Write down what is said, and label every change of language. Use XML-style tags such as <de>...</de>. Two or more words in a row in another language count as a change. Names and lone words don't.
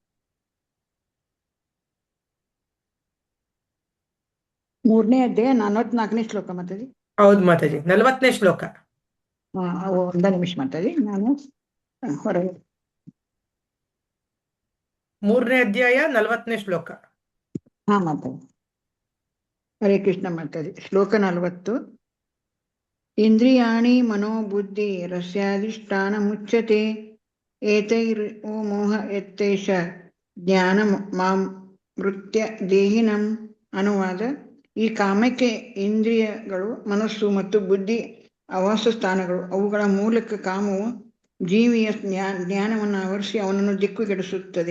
<kn>3ನೇ ಅಧ್ಯಾಯ 44ನೇ ಶ್ಲೋಕ ಮಾತಾಜಿ? ಹೌದು ಮಾತಾಜಿ, 40ನೇ ಶ್ಲೋಕ. ಒಂದೇ ನಿಮಿಷ ಮಾತಾಜಿ, ನಾನು ಹೊರಗೆ. 3ನೇ ಅಧ್ಯಾಯ 40ನೇ ಶ್ಲೋಕ. ಮಾತಾಜಿ. ಹರೇ ಕೃಷ್ಣ ಮಾತಾಜಿ. ಶ್ಲೋಕ 40.</kn> <sa>ಇಂದ್ರಿಯಾಣಿ ಮನೋಬುದ್ಧಿ ರಸ್ಯಾಧಿಷ್ಠಾನ ಮುಚ್ಯತೆ ಏತೈರ್ ಓ ಮೋಹ ಎತ್ತೇಷ ಜ್ಞಾನ ಮಾಮೃತ್ಯ ದೇಹಿನಂ.</sa> <kn>ಅನುವಾದ: ಈ ಕಾಮಕ್ಕೆ ಇಂದ್ರಿಯಗಳು, ಮನಸ್ಸು ಮತ್ತು ಬುದ್ಧಿ ಆವಾಸ ಸ್ಥಾನಗಳು. ಅವುಗಳ ಮೂಲಕ ಕಾಮವು ಜೀವಿಯ ಜ್ಞಾನವನ್ನು ಆವರಿಸಿ ಅವನನ್ನು ದಿಕ್ಕುಗೆಡಿಸುತ್ತದೆ.</kn>